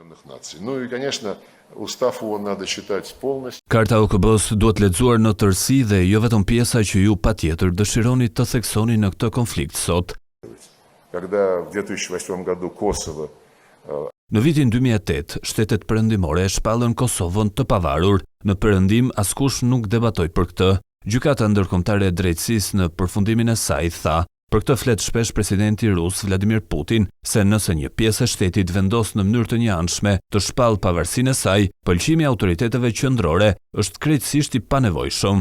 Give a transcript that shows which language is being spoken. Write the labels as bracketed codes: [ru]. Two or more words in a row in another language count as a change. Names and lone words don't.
[ru] Ну и, конечно, устав его надо читать полностью. [sq] Karta OKB-s duhet lexuar në tërësi dhe jo vetëm pjesa që ju patjetër dëshironi të theksoni në këtë konflikt sot. [ru] Когда в 2008 году Kosovo [sq] Në vitin 2008, shtetet perëndimore shpallën Kosovën të pavarur. Në perëndim askush nuk debatoi për këtë. Gjykata ndërkombëtare e drejtësisë në përfundimin e saj tha: për këtë flet shpesh presidenti rus Vladimir Putin se nëse një pjesë e shtetit vendos në mënyrë të njëanshme të shpallë pavarësinë e saj, pëlqimi i autoriteteve qendrore është krejtësisht i panevojshëm.